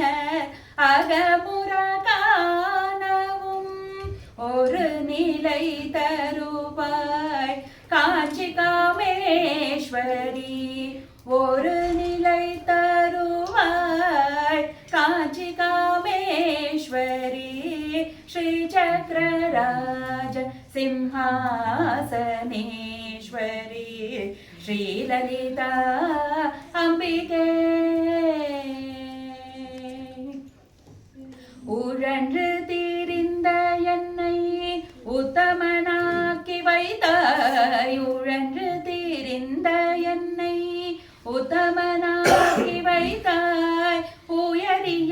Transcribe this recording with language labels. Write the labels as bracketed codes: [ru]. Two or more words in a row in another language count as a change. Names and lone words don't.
[ta] அகமுற காணவும் ஒரு நிலை தருவாய் காஞ்சி காமேஸ்வரி ஒரு நிலை தருவாய் காஞ்சி காமேஸ்வரி [sa] श्रीचक्रराज सिंहासनेश्वरी श्रीललिता अम्बिके [ta] உழன்று தீரிந்த என்னை உத்தமனாக்கி வைத்தாய் உழன்று தீரிந்த என்னை உத்தமனாக்கி வைத்தாய் உயரிய